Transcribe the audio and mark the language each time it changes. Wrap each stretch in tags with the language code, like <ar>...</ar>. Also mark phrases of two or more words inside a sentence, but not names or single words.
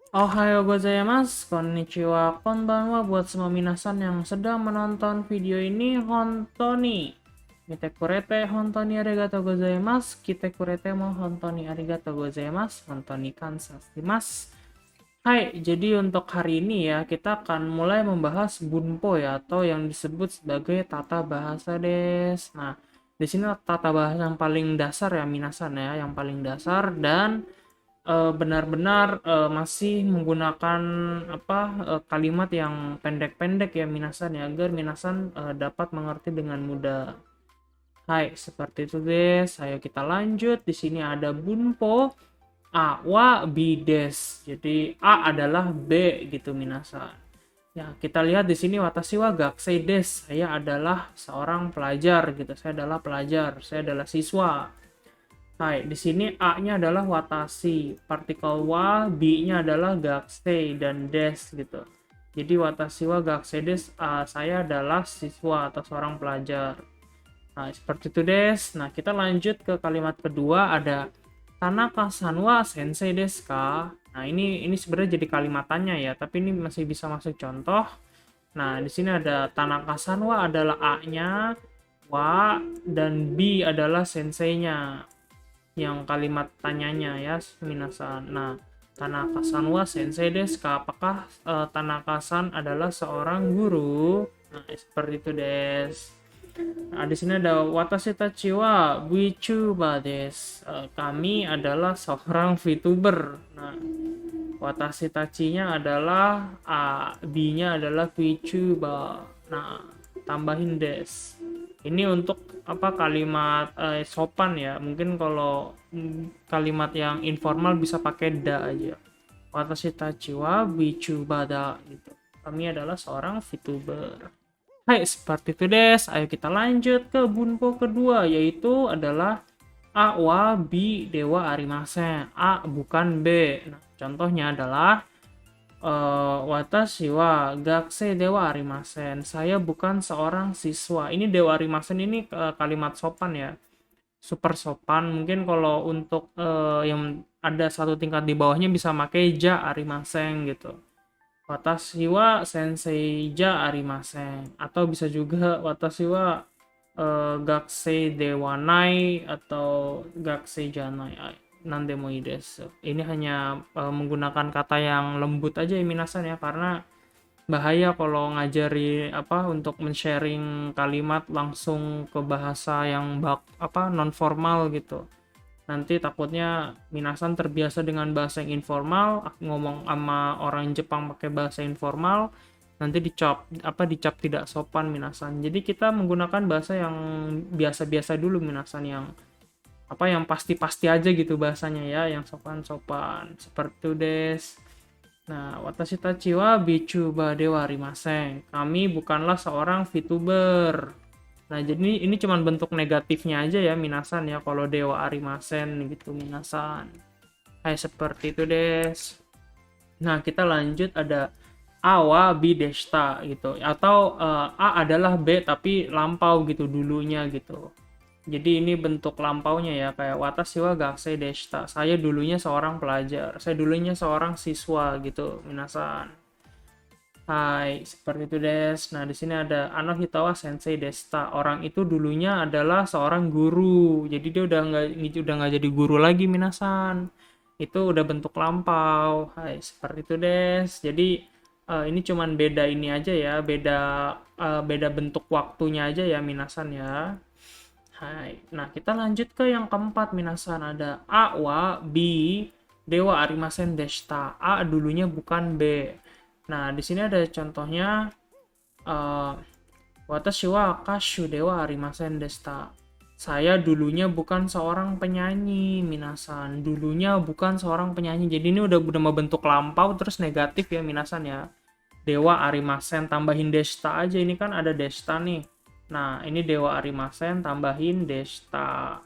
<ja>おはようございます、こんにちは、こんばんは</ja> <id>buat semua minasan yang sedang menonton video ini.</id> <ja>本当に見てくれて本当にありがとうございます. 来てくれても本当にありがとうございます。本当に感謝します.</ja> <id>Hai, jadi untuk hari ini ya kita akan mulai membahas bunpo ya, atau yang disebut sebagai tata bahasa des. Nah, di sini tata bahasa yang paling dasar ya minasan ya, yang paling dasar dan benar-benar masih menggunakan kalimat yang pendek-pendek ya minasan ya, agar minasan dapat mengerti dengan mudah. Hai, seperti itu guys. Ayo kita lanjut. Di sini ada bunpo</id> <ja>AはBです.</ja> <id>Jadi a adalah b gitu minasan. Ya, kita lihat di sini</id> <ja>私は学生です.</ja> <id>Saya adalah seorang pelajar gitu. Saya adalah pelajar, saya adalah siswa. Hai, di sini A-nya adalah watashi, partikel wa, B-nya adalah gakusei dan des gitu.</id> <ja>Jadi 私は学生です,</ja> <id>saya adalah siswa atau seorang pelajar. Nah, seperti itu des. Nah, kita lanjut ke kalimat kedua, ada</id> <ja>田中さんは先生ですか?</ja> <id>Nah, ini sebenarnya jadi kalimatannya ya, tapi ini masih bisa masuk contoh. Nah, di sini ada Tanaka-san wa adalah A-nya, wa dan B adalah sensei-nya. Yang kalimat tanyanya ya minasan. Nah,</id> <ja>田中さんは先生ですか?</ja> <id>Apakah Tanaka-san adalah seorang guru? Nah, seperti itu des. Nah, di sini ada</id> <ja>私たちはVTuberです.</ja> <id>Kami adalah seorang VTuber. Nah,</id> <ja>私たち-</ja> <id>nya adalah B-nya adalah VTuber. Nah, tambahin des. Ini untuk kalimat sopan ya. Mungkin kalau kalimat yang informal bisa pakai da aja.</id> <ja>Watashi tachi wa VTuber da gitu.</ja> <id>Kami adalah seorang VTuber. Hai, seperti itu des. Ayo kita lanjut ke bunpo kedua, yaitu adalah</id> <ja>AはBではありません.</ja> <id>A bukan b. Nah, contohnya adalah</id> <ja>私は学生ではありません.</ja> <id>Saya bukan seorang siswa. Ini</id> <ja>ではありません</ja> <id>ini kalimat sopan ya. Super sopan. Mungkin kalau untuk yang ada satu tingkat di bawahnya bisa pakai</id> <ja>じゃありません</ja> <id>gitu.</id> <ja>私は先生じゃありません.</ja> <id>Atau bisa juga</id> <ja>私は学生ではない atau 学生じゃない. 何でもいいです.</ja> <id>Ini hanya menggunakan kata yang lembut aja ya minasan ya, karena bahaya kalau ngajari untuk men-sharing kalimat langsung ke bahasa yang non formal gitu. Nanti takutnya minasan terbiasa dengan bahasa yang informal, ngomong sama orang Jepang pakai bahasa informal, nanti dicap tidak sopan minasan. Jadi kita menggunakan bahasa yang biasa-biasa dulu minasan, yang pasti-pasti aja gitu bahasanya ya, yang sopan-sopan. Seperti itu des. Nah,</id> <ja>私たちはVTuberではありません.</ja> <id>Kami bukanlah seorang VTuber. Nah, jadi ini cuman bentuk negatifnya aja ya minasan ya, kalau</id> <ja>ではありません</ja> <id>gitu minasan. Hai, seperti itu des. Nah, kita lanjut, ada</id> <ja>AはBでした</ja> <id>gitu. Atau A adalah B tapi lampau gitu dulunya gitu. Jadi ini bentuk lampaunya ya, kayak</id> <ja>私は学生でした.</ja> <id>Saya dulunya seorang pelajar. Saya dulunya seorang siswa gitu, minasan. Hai, seperti itu des. Nah, di sini ada</id> <ja>あのひたは先生でした.</ja> <id>Orang itu dulunya adalah seorang guru. Jadi dia udah nggak jadi guru lagi minasan. Itu udah bentuk lampau. Hai, seperti itu des. Jadi ini cuman beda ini aja ya, beda bentuk waktunya aja ya minasan ya. Hai. Nah, kita lanjut ke yang keempat minasan, ada</id> <ja>AはBではありませんでした.</ja> <id>A dulunya bukan B. Nah, di sini ada contohnya,</id> <ja>私は歌手ではありませんでした.</ja> <id>Saya dulunya bukan seorang penyanyi minasan. Dulunya bukan seorang penyanyi. Jadi ini udah membentuk lampau terus negatif ya minasan ya.</id> <ja>ではありません</ja> <id>tambahin deshita aja, ini kan ada deshita nih. Nah, ini</id> <ja>ではありません</ja> <id>tambahin deshita.</id>